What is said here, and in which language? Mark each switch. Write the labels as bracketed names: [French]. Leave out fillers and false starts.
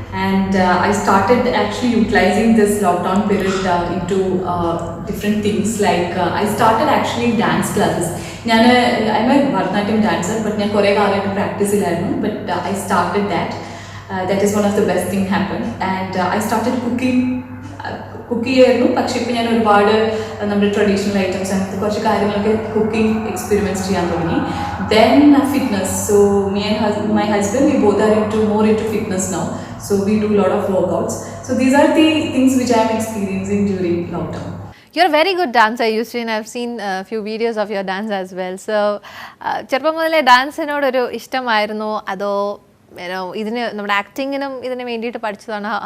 [English] And I started actually utilizing this lockdown period into different things. Like I started actually dance classes. I'm a Bharatanatyam dancer, but [Malayalam] ഞാൻ കുറേ കാലമായിട്ട് practice ചെയ്തായിരുന്നു. [English] But I started that. That is one of the best thing happened. And I started cooking. [Malayalam] Cook ചെയ്യായിരുന്നു. പക്ഷേ ഇപ്പം ഞാൻ ഒരുപാട് നമ്മുടെ ട്രഡീഷണൽ ഐറ്റംസ് അങ്ങനത്തെ കുറച്ച് കാര്യങ്ങളൊക്കെ കുക്കിംഗ് എക്സ്പെരിമെൻറ്റ്സ് ചെയ്യാൻ തുടങ്ങി. [English] Then fitness. So me and my husband we both are more into fitness now. So we do a lot of workouts. So these are the things which I am experiencing during lockdown. You're a very good dancer, Eustine. I've seen a few videos of your dance as well. [Malayalam] So ചെറുപ്പം മുതലേ ഡാൻസിനോടൊരു ഇഷ്ടമായിരുന്നു അതോ ഇതിന് നമ്മുടെ ആക്ടിങ്ങിനും ഇതിന് വേണ്ടിയിട്ട് പഠിച്ചതാണ്?